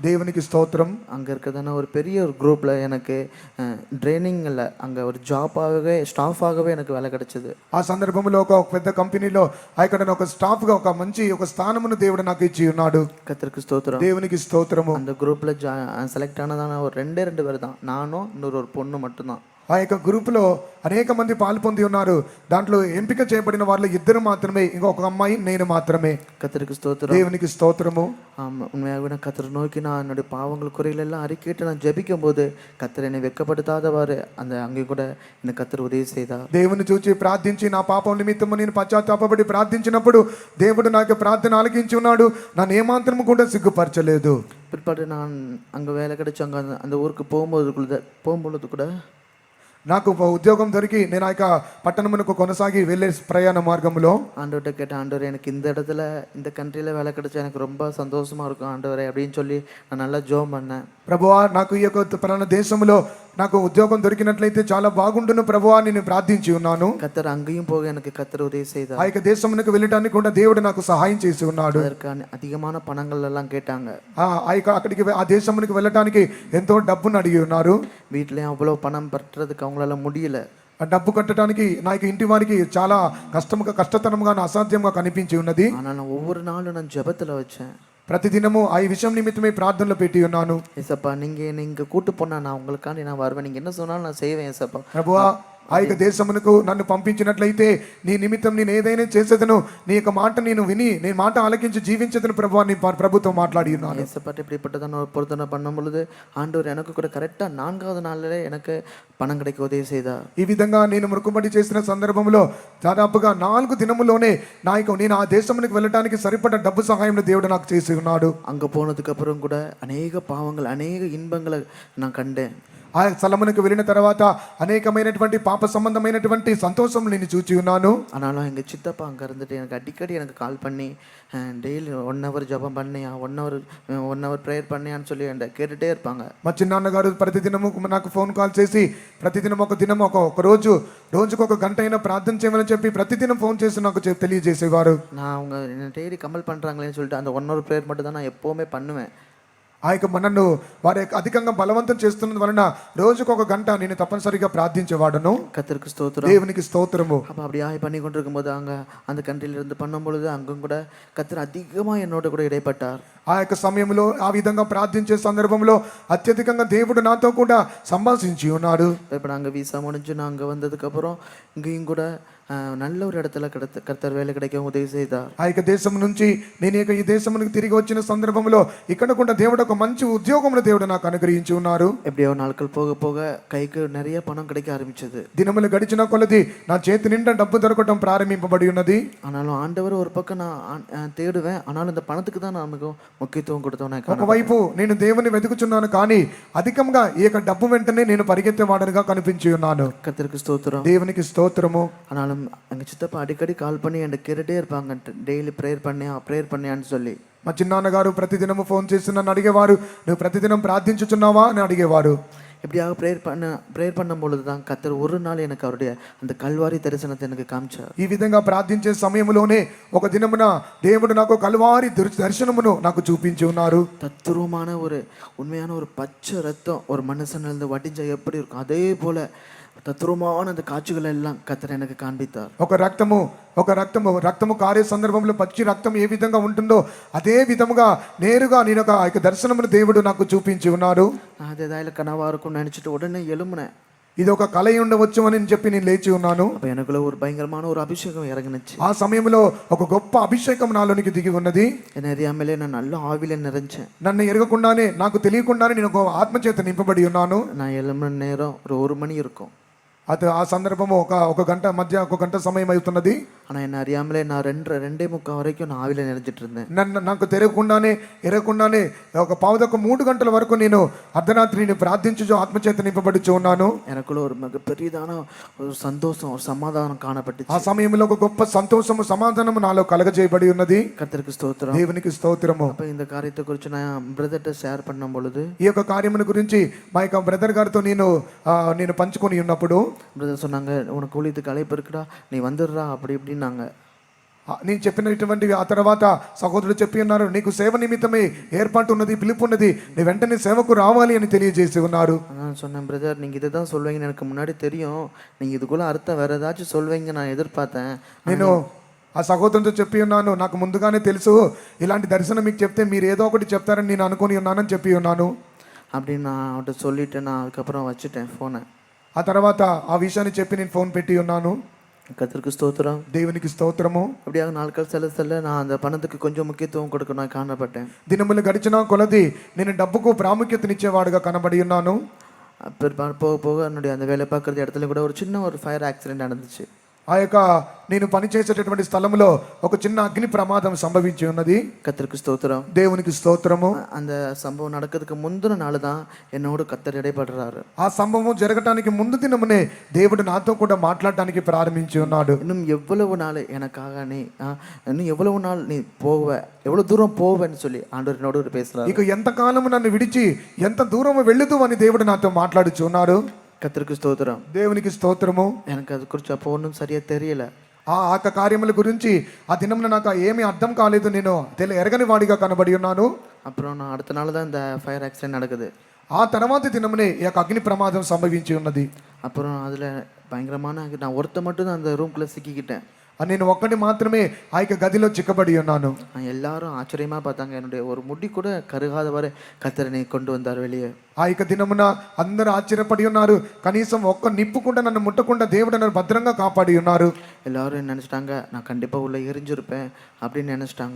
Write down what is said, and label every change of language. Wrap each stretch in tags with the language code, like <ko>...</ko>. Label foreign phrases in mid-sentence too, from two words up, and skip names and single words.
<te>దేవునికి స్తోత్రం.</te> <ta>அங்கே இருக்கிறதான ஒரு பெரிய ஒரு குரூப்பில் எனக்கு ட்ரைனிங்கில் அங்கே ஒரு ஜாப்பாகவே ஸ்டாஃபாகவே எனக்கு வேலை கிடைச்சிது.</ta> <te>ఆ సందర్భంలో ఒక పెద్ద కంపెనీలో ఇక్కడ ఒక స్టాఫ్ గా ఒక మంచి ఒక స్థానమును దేవుడు నాకు ఇచ్చి ఉన్నాడు.</te> <ta>கத்திற்கு ஸ்தோத்திரம்.</ta> <te>దేవునికి స్తోత్రము.</te> <ta>அந்த குரூப்பில் செலக்ட் ஆனதான ஒரு ரெண்டு பேர் தான், நானும் இன்னொரு ஒரு பொண்ணு மட்டும்தான்.</ta> <te>ఆ యొక్క గ్రూపులో అనేక మంది పాలు పొంది ఉన్నారు. దాంట్లో ఎంపిక చేయబడిన వాళ్ళు ఇద్దరు మాత్రమే, ఇంకొక అమ్మాయి నేను మాత్రమే.</te> <ta>கத்திற்கு ஸ்தோத்திரம்.</ta> <te>దేవునికి స్తోత్రము.</te> <ta>உண்மையாகவே நான் கத்தரை நோக்கி நான் என்னுடைய பாவங்கள் குறைகள் எல்லாம் அறிக்கையிட்டு நான் ஜெபிக்கும் போது கத்தர் என்னை வெட்கப்படுத்தாதவாறு அந்த அங்கேயும் கூட எனக்கு கத்தர் உதவி செய்தார்.</ta> <te>దేవుని చూచి ప్రార్థించి నా పాపం నిమిత్తము నేను పశ్చాత్తాపపడి ప్రార్థించినప్పుడు దేవుడు నాకు ప్రార్థన ఆలకించి ఉన్నాడు. నన్ను ఏమాత్రము కూడా సిగ్గుపరచలేదు.</te> <ta>பிற்பாடு நான் அங்கே வேலை கிடைச்சி அங்கே அந்த ஊருக்கு போகும்பொழுது கூட</ta> <te>నాకు ఉద్యోగం దొరికి నేను ఆ యొక్క పట్టణమునకు కొనసాగి వెళ్ళే ప్రయాణ మార్గంలో</te> <ta>ஆண்டவர்கிட்ட கேட்டேன், ஆண்டவர் எனக்கு இந்த இடத்துல இந்த கண்ட்ரியில் வேலை கிடைச்சா எனக்கு ரொம்ப சந்தோஷமா இருக்கும் ஆண்டவரே அப்படின்னு சொல்லி நான் நல்லா ஜோம் பண்ணேன்.</ta> <te>ప్రభువా నాకు ఈ యొక్క పలానా దేశంలో నాకు ఉద్యోగం దొరికినట్లయితే చాలా బాగుండును ప్రభువా నేను ప్రార్థించి ఉన్నాను.</te> <ta>கத்தர் அங்கேயும் போக எனக்கு கத்தர் உதவி செய்தார்.</ta> <te>ఆ యొక్క దేశమునకు వెళ్ళడానికి కూడా దేవుడు నాకు సహాయం చేసి ఉన్నాడు.</te> <ta>அதற்கு அதிகமான பணங்கள் எல்லாம் கேட்டாங்க.</ta> <te>ఆ యొక్క అక్కడికి ఆ దేశమునకు వెళ్ళడానికి ఎంతో డబ్బును అడిగి ఉన్నారు.</te> <ta>வீட்லயும் அவ்வளோ பணம் பற்றதுக்கு அவங்களால முடியல.</ta> <te>ఆ డబ్బు కట్టడానికి నా యొక్క ఇంటి వారికి చాలా కష్టతరంగా అసాధ్యంగా కనిపించి ఉన్నది.</te> <ta>ஆனால் நான் ஒவ்வொரு நாளும் நான் ஜெபத்துல வச்சேன்.</ta> <te>ప్రతిదినము ఆ విషయం నిమిత్తమే ప్రార్థనలో పెట్టి ఉన్నాను.</te> <ta>ஏசப்பா நீங்க கூட்டு போனா நான் உங்களுக்காண்டி நான் வருவேன், நீங்க என்ன சொன்னாலும் நான் செய்வேன் ஏசப்பா.</ta> <te>ప్రభువా ఆ యొక్క దేశమునకు నన్ను పంపించినట్లయితే నీ నిమిత్తం నేను ఏదైనా చేసేదను, నీ యొక్క మాట నేను విని నేను మాట ఆలకించి జీవించదను ప్రభువా అని ప్రభుత్వం మాట్లాడి ఉన్నాను.</te> <ta>ஏசப்பாட்ட இப்படிப்பட்டதான ஒரு பொருத்தனை பண்ணும் பொழுது ஆண்டவர் எனக்கு கூட கரெக்டாக 4வது நாளிலே எனக்கு பணம் கிடைக்க உதவி செய்தார்.</ta> <te>ఈ విధంగా నేను మొక్కుబడి చేసిన సందర్భంలో దాదాపుగా 4 దినములోనే నేను ఆ దేశమునకు వెళ్ళడానికి సరిపడ డబ్బు సహాయం దేవుడు నాకు చేసి ఉన్నాడు.</te> <ta>அங்கே போனதுக்கு அப்புறம் கூட அநேக பாவங்கள் அநேக இன்பங்களை நான் கண்டேன்.</ta> <te>ఆ స్థలమునకు వెళ్ళిన తర్వాత అనేకమైనటువంటి పాప సంబంధమైనటువంటి సంతోషం నేను చూచి ఉన్నాను.</te> <ta>ஆனாலும் எங்கள் சித்தப்பா அங்கே இருந்துட்டு எனக்கு அடிக்கடி எனக்கு கால் பண்ணி டெய்லி 1 hour ஜபம் பண்ணியா 1</ta> <en>hour prayer</en> <ta>பண்ணியான்னு சொல்லி என்கிட்ட கேட்டுகிட்டே இருப்பாங்க.</ta> <te>మా చిన్నాన్నగారు ప్రతిదినము నాకు ఫోన్ కాల్ చేసి ప్రతిదినం ఒక రోజుకు ఒక గంట అయినా ప్రార్థన చేయమని చెప్పి ప్రతిదినం ఫోన్ చేసి నాకు తెలియజేసేవారు.</te> <ta>நான் அவங்க என்ன டெய்லி கம்பல் பண்ணுறாங்களேன்னு சொல்லிட்டு அந்த 1</ta> <en>hour prayer</en> <ta>மட்டும் தான் நான் எப்போவுமே பண்ணுவேன்.</ta> <te>ఆ యొక్క నన్ను వారి అధికంగా బలవంతం చేస్తున్నది వలన రోజుకు ఒక గంట నేను తప్పనిసరిగా ప్రార్థించేవాడును.</te> <ta>கர்த்தருக்கு ஸ்தோத்திரம்.</ta> <te>దేవునికి స్తోత్రము.</te> <ta>அப்போ அப்படியே பண்ணி கொண்டிருக்கும் போது அங்கே அந்த கண்ட்ரியிலிருந்து பண்ணும் பொழுது அங்கும் கூட கர்த்தர் அதிகமாக என்னோட கூட இடைப்பட்டார்.</ta> <te>ఆ యొక్క సమయంలో ఆ విధంగా ప్రార్థించే సందర్భంలో అత్యధికంగా దేవుడు నాతో కూడా సంభాషించి ఉన్నాడు.</te> <ta>இப்போ நாங்கள் வீசா முடிஞ்சு நான் அங்கே வந்ததுக்கப்புறம் இங்கேயும் கூட நல்ல ஒரு இடத்துல கர்த்தர் வேலை கிடைக்க உதவி செய்தார்.</ta> <te>ఆ యొక్క దేశం నుంచి నేను ఈ దేశమునకు తిరిగి వచ్చిన సందర్భంలో ఇక్కడ కూడా దేవుడు ఒక మంచి ఉద్యోగమును దేవుడు నాకు అనుగ్రహించి ఉన్నారు.</te> <ta>எப்படியோ நாட்கள் போக போக கைக்கு நிறைய பணம் கிடைக்க ஆரம்பிச்சது.</ta> <te>దినములు గడిచిన కొలది నా చేతి నిండా డబ్బు దొరకటం ప్రారంభింపబడి ఉన్నది.</te> <ta>ஆனாலும் ஆண்டவர் ஒரு பக்கம் நான் தேடுவேன், ஆனாலும் இந்த பணத்துக்கு தான் நான் முக்கியத்துவம் கொடுத்தவன்.</ta> <te>ఒకవైపు నేను దేవుని వెతుకుచున్నాను కానీ అధికంగా ఈ యొక్క డబ్బు వెంటనే నేను పరిగెత్తేవాడనుగా కనిపించి ఉన్నాను.</te> <ta>கர்த்தருக்கு ஸ்தோத்திரம்.</ta> <te>దేవునికి స్తోత్రము.</te> <ta>ஆனாலும் எங்கள் சித்தப்பா அடிக்கடி கால் பண்ணி என்கிட்ட கேட்டுட்டே இருப்பாங்க,</ta> <en>daily prayer</en> <ta>பண்ணியான்னு சொல்லி.</ta> <te>మా చిన్నాన్నగారు ప్రతిదినము ఫోన్ చేసి నన్ను అడిగేవారు, నువ్వు ప్రతిదినం ప్రార్థించుచున్నావా అని అడిగేవారు.</te> <ta>எப்படியாக ப்ரேயர் பண்ணும் பொழுது தான் கர்த்தர் ஒரு நாள் எனக்கு அவருடைய அந்த கல்வாரி தரிசனத்தை எனக்கு காமிச்சார்.</ta> <te>ఈ విధంగా ప్రార్థించే సమయంలోనే ఒక దినమున దేవుడు నాకు కల్వారి దర్శనమును నాకు చూపించి ఉన్నారు.</te> <ta>தத்துரூபமான ஒரு உண்மையான ஒரு பச்சை ரத்தம் ஒரு மனுஷனிலிருந்து வடிஞ்சா எப்படி இருக்கும் அதே போல தத்துரூபமான அந்த காட்சிகள் எல்லாம் கர்த்தர் எனக்கு காண்பித்தார்.</ta> <te>ఒక రక్తము కారే సందర్భంలో పచ్చి రక్తం ఏ విధంగా ఉంటుందో అదే విధముగా నేరుగా నేను ఆ యొక్క దర్శనమును దేవుడు నాకు చూపించి ఉన్నారు.</te> <ta>அது ஏதாவது கனவா இருக்கும்னு நினைச்சிட்டு உடனே எழும்புனேன்.</ta> <te>ఇది ఒక కల ఉండవచ్చు అని చెప్పి నేను లేచి ఉన్నాను.</te> <ta>அப்ப எனக்குள்ள ஒரு பயங்கரமான ஒரு அபிஷேகம் இறங்குனுச்சு.</ta> <te>ఆ సమయంలో ఒక గొప్ప అభిషేకం నాలోనికి దిగి ఉన్నది.</te> <ta>என்ன அறியாமலே நான் நல்ல ఆవిలే நிறைஞ்சேன்.</ta> <te>నన్ను ఎరగకుండానే నాకు తెలియకుండానే నేను ఒక ఆత్మచేత నింపబడి ఉన్నాను.</te> <ta>நான் எழும்பின நேரம் ஒரு 1 மணி இருக்கும்.</ta> <te>అది ఆ సందర్భము ఒక గంట సమయం అవుతున్నది.</te> <ta>ஆனால் என்ன அறியாமலே நான் 2:30 வரைக்கும் நான் ஆவில நிறைஞ்சிட்டு இருந்தேன்.</ta> <te>నాకు ఎరగకుండానే ఒక పావుదొక 3 గంటల వరకు నేను అర్ధరాత్రి ప్రార్థించు ఆత్మచేత నింపబడుచు ఉన్నాను.</te> <ta>எனக்குள்ள ஒரு மிகப்பெரியதான ஒரு சந்தோஷம் ஒரு சமாதானம் காணப்பட்டுச்சு.</ta> <te>ఆ సమయంలో ఒక గొప్ప సంతోషము సమాధానము నాలో కలగజేయబడి ఉన్నది.</te> <ta>கர்த்தருக்கு ஸ்தோத்திரம்.</ta> <te>దేవునికి స్తోత్రము.</te> <ta>அப்ப இந்த காரியத்தை குறித்து நான் பிரதர்ட்ட ஷேர் பண்ணும் பொழுது</ta> <te>ఈ యొక్క కార్యమును గురించి మా యొక్క బ్రదర్ గారితో నేను పంచుకొని ఉన్నప్పుడు</te> <ta>பிரதர் சொன்னாங்க, உனக்கு ஊழியத்துக்கு அழைப்பு இருக்குடா, நீ வந்துடுறா அப்படி இப்படின்னாங்க.</ta> <te>నేను చెప్పినటువంటివి ఆ తర్వాత సహోదరుడు చెప్పి ఉన్నారు, నీకు సేవ నిమిత్తమే ఏర్పాటు ఉన్నది, పిలుపు ఉన్నది, నీ వెంటనే సేవకు రావాలి అని తెలియజేసి ఉన్నారు.</te> <ta>நான் சொன்னேன், பிரதர் நீங்கள் இதை தான் சொல்வீங்கன்னு எனக்கு முன்னாடி தெரியும், நீங்கள் இதுக்குள்ளே அர்த்தம் வேறு ஏதாச்சும் சொல்வீங்க நான் எதிர்பார்த்தேன்.</ta> <te>నేను ఆ సహోదరునితో చెప్పి ఉన్నాను, నాకు ముందుగానే తెలుసు ఇలాంటి దర్శనం మీకు చెప్తే మీరు ఏదో ఒకటి చెప్తారని నేను అనుకుని ఉన్నానని చెప్పి ఉన్నాను.</te> <ta>அப்படின்னு நான் அவன்கிட்ட சொல்லிட்டு நான் அதுக்கப்புறம் வச்சுட்டேன் ஃபோனை.</ta> <te>ఆ తర్వాత ఆ విషయాన్ని చెప్పి నేను ఫోన్ పెట్టి ఉన్నాను.</te> <ta>கர்த்தருக்கு ஸ்தோத்திரம்.</ta> <te>దేవునికి స్తోత్రము.</te> <ta>அப்படியாக நாட்கள் செல்ல செல்ல நான் அந்த பணத்துக்கு கொஞ்சம் முக்கியத்துவம் கொடுக்க நான் காணப்பட்டேன்.</ta> <te>దినములు గడిచిన కొలది నేను డబ్బుకు ప్రాముఖ్యతనిచ్చేవాడుగా కనబడి ఉన్నాను.</te> <ta>போக போக என்னுடைய அந்த வேலை பார்க்குற இடத்துல கூட ஒரு சின்ன ஒரு</ta> <en>fire accident</en> <ta>நடந்துச்சு.</ta> <te>ఆ యొక్క నేను పనిచేసేటటువంటి స్థలంలో ఒక చిన్న అగ్ని ప్రమాదం సంభవించి ఉన్నది.</te> <ta>கர்த்தருக்கு ஸ்தோத்திரம்.</ta> <te>దేవునికి స్తోత్రము.</te> <ta>அந்த சம்பவம் நடக்கிறதுக்கு முந்தின நாள் தான் என்னோட கர்த்தர் இடைப்படுறாரு.</ta> <te>ఆ సంభవం జరగటానికి ముందు దినమునే దేవుడు నాతో కూడా మాట్లాడటానికి ప్రారంభించి ఉన్నాడు.</te> <ta>இன்னும் எவ்வளவு நாள் எனக்காக நீ இன்னும் எவ்வளவு நாள் நீ போவ, எவ்வளவு தூரம் போவேன்னு சொல்லி ஆண்டவர் என்னோட பேசுறாரு.</ta> <te>ఇక ఎంత కాలము నన్ను విడిచి ఎంత దూరము వెళ్ళదు అని దేవుడు నాతో మాట్లాడుచు ఉన్నాడు.</te> <ta>கர்த்தருக்கு ஸ்தோத்திரம்.</ta> <te>దేవునికి స్తోత్రము.</te> <ta>எனக்கு அது குறித்து அப்போ ஒன்றும் சரியா தெரியல.</ta> <te>ఆ కార్యముల గురించి ఆ దినంలో నాకు ఏమీ అర్థం కాలేదు, నేను ఎరగని వాడిగా కనబడి ఉన్నాను.</te> <ta>அப்புறம் நான் அடுத்த நாள் தான் இந்த</ta> <en>fire accident</en> <ta>நடக்குது.</ta> <te>ఆ తర్వాత దినమునే ఈ యొక్క అగ్ని ప్రమాదం సంభవించి ఉన్నది.</te> <ta>அப்புறம் அதில் பயங்கரமான நான் ஒருத்த மட்டும் தான் அந்த ரூம்குள்ளே சிக்கிக்கிட்டேன்.</ta> <te>నేను ఒక్కటి మాత్రమే ఆ యొక్క గదిలో చిక్కబడి ఉన్నాను.</te> <ta>எல்லாரும் ஆச்சரியமாக பார்த்தாங்க, என்னுடைய ஒரு முடி கூட கருகாத வரை கர்த்தரை கொண்டு வந்தார் வெளியே.</ta> <te>ఆ యొక్క దినమున అందరూ ఆశ్చర్యపడి ఉన్నారు, కనీసం ఒక్క నిప్పు కూడా నన్ను ముట్టకుండా దేవుడు నన్ను భద్రంగా కాపాడి ఉన్నారు.</te> <ta>எல்லாரும் நினச்சிட்டாங்க நான் கண்டிப்பாக உள்ள எரிஞ்சிருப்பேன் அப்படின்னு நினச்சிட்டாங்க.</ta>